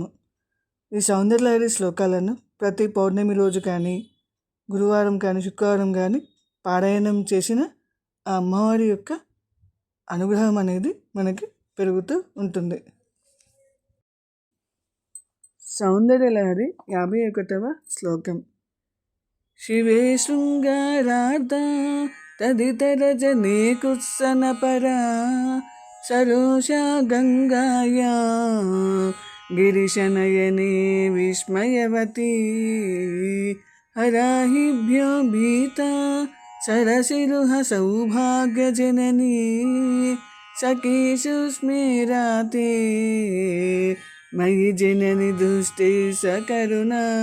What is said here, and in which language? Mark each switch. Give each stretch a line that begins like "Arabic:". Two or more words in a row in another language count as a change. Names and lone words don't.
Telugu: ఈ సౌందర్యలహరి శ్లోకాలను ప్రతి పౌర్ణమి రోజు కానీ, గురువారం కానీ, శుక్రవారం కానీ పారాయణం చేసిన ఆ అమ్మవారి యొక్క అనుగ్రహం అనేది మనకి పెరుగుతూ ఉంటుంది. సౌందర్యలహరి 51వ శ్లోకం.
Sanskrit: शिवे शृङ्गारार्धा तदितरजने कुत्सनपरा सरोषा गङ्गाया गिरिशनयने विस्मयवती हराहिभ्यो भीता सरसिरुह सौभाग्यजननी सखीषु स्मेराते मयि जननि दुष्टे सकरुणा